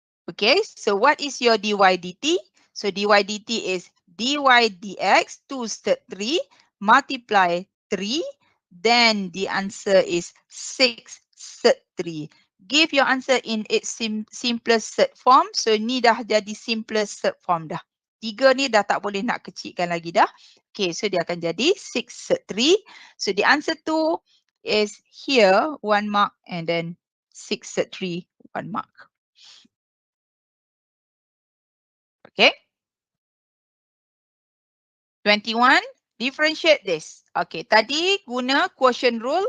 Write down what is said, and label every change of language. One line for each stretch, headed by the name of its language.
English: Okay, so what is your dy dt? So dy dt is dy dx 2 third 3 multiply 3, then the answer is 6 third 3. Give your answer in its simplest third form.
Malay: So ni dah jadi simplest third form dah. 3 ni dah tak boleh nak kecilkan lagi dah. Okay, so dia akan jadi 6 third 3.
English: So the answer 2 is here 1 mark and then 6 third 3 1 mark. Okay. 21, differentiate this. Okay,
Malay: tadi guna
English: quotient rule.